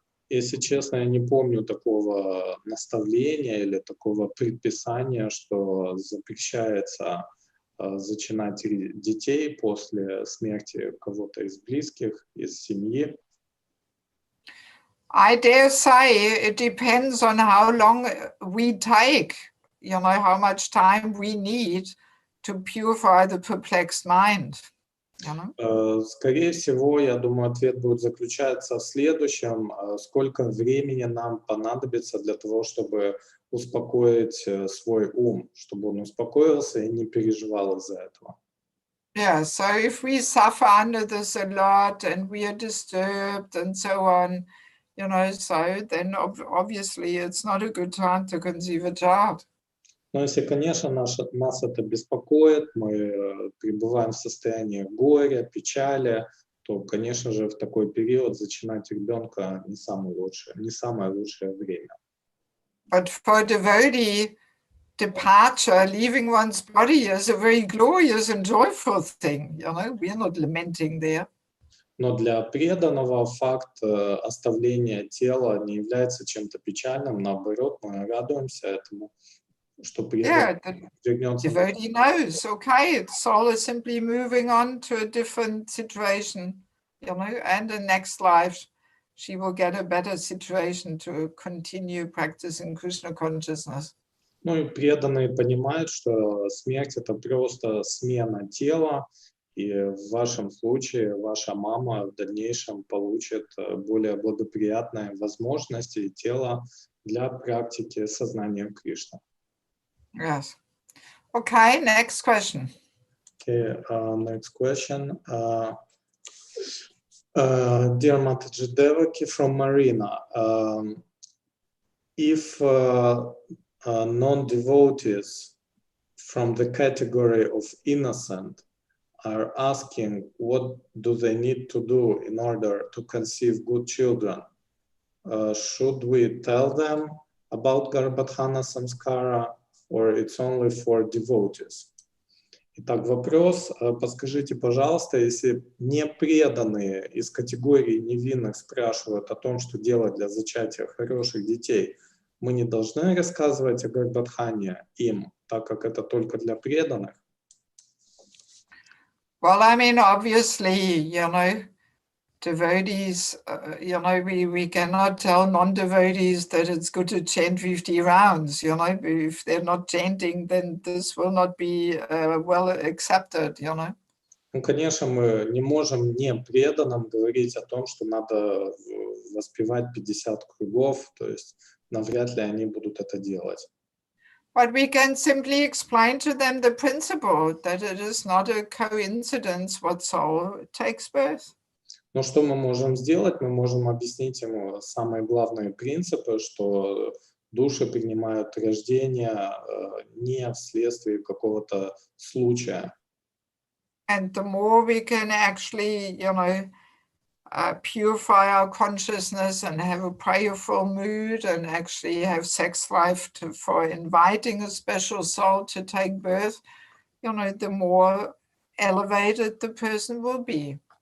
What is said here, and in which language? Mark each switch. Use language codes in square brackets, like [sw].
[ru] Если честно, я не помню такого наставления или такого предписания, что запрещается зачинать детей после смерти кого-то из близких, из семьи. [en] I dare say it depends on how long we take, how much time we need to purify the perplexed mind. [ru] Скорее всего, я думаю, ответ будет заключаться в следующем. Сколько времени нам понадобится для того, чтобы успокоить свой ум, чтобы он успокоился и не переживал из-за этого. [en] Yeah, so if we suffer under this a lot and we are disturbed and so on, so then obviously it's not a good time to conceive a child. [ru] Но если, конечно, нас это беспокоит, мы пребываем в состоянии горя, печали, то, конечно же, в такой период зачинать ребенка не самое лучшее время. [en] But for devotee, departure, leaving one's body is a very glorious and joyful thing. We are not lamenting there. [ru] Но для преданного факт оставления тела не является чем-то печальным, наоборот, мы радуемся этому. [en] Yeah, the devotee knows, okay, the soul is simply moving on to a different situation, and the next life she will get a better situation to continue practicing Krishna consciousness. [ru] Ну и преданные понимают, что смерть — это просто смена тела, и в вашем случае ваша мама в дальнейшем получит более благоприятные возможности и тело для практики сознания Кришны. [en] Yes. Okay, next question. Okay, next question. Dear Mataji Devaki from Marina, if non-devotees from the category of innocent are asking what do they need to do in order to conceive good children, should we tell them about Garbhadhana Samskara, or it's only for devotees? [ru] Итак, вопрос, подскажите, пожалуйста, если непреданные из категории невинных спрашивают о том, что делать для зачатия хороших детей, мы не должны рассказывать о Гарбхадхане им, так как это только для преданных? [en] Well, I mean, obviously, devotees, we cannot tell non-devotees that it's good to chant 50 rounds, if they're not chanting, then this will not be well accepted, [ru] Ну, конечно, мы не можем непреданным говорить о том, что надо воспевать 50 кругов, то есть навряд ли они будут это делать. [en] But we can simply explain to them the principle that it is not a coincidence what soul takes birth. [ru] Но что мы можем сделать? Мы можем объяснить ему самые главные принципы, что души принимают рождение не вследствие какого-то случая. [en] And the more we can actually, purify our consciousness and have a prayerful mood and actually have sex life for inviting a special soul to take birth, the more elevated the person will be.